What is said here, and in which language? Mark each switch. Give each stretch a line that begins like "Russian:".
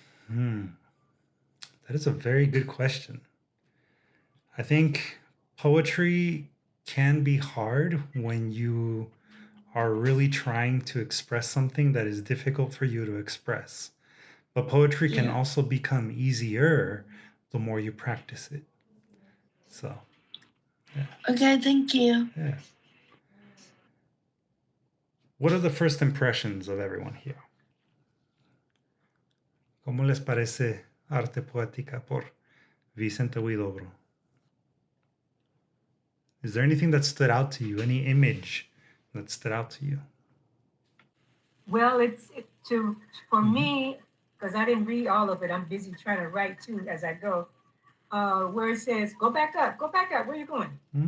English: That is a very good question. I think poetry can be hard when you are really trying to express something that is difficult for you to express. But poetry can also become easier the more you practice it. So, yeah. Okay, thank you. Yeah. What are the first impressions of everyone here?
Spanish: ¿Cómo les parece Arte Poética por Vicente Huidobro?
English: Is there anything that stood out to you? Any image that stood out to you? Well, for me, because I didn't read all of it. I'm busy trying to write too as I go. Where it says, go back up. Where are you going?